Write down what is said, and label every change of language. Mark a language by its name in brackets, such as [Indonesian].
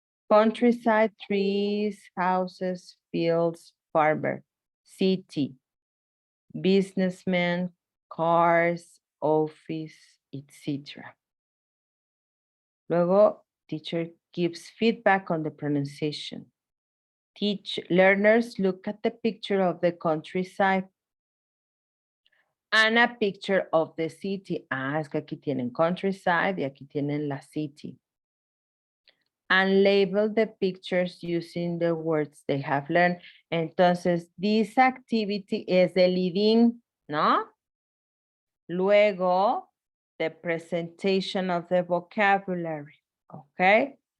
[English] Countryside, trees, houses, fields, farmer, city, businessmen, cars, office, etc. Luego, teacher gives feedback on the pronunciation. Learners look at the picture of the countryside and a picture of the city. [Spanish] Ah, es que aquí tienen countryside y aquí tienen la city. [English] And label the pictures using the words they have learned. Entonces, this activity is the leading, ¿no? Luego, the presentation of the vocabulary, okay?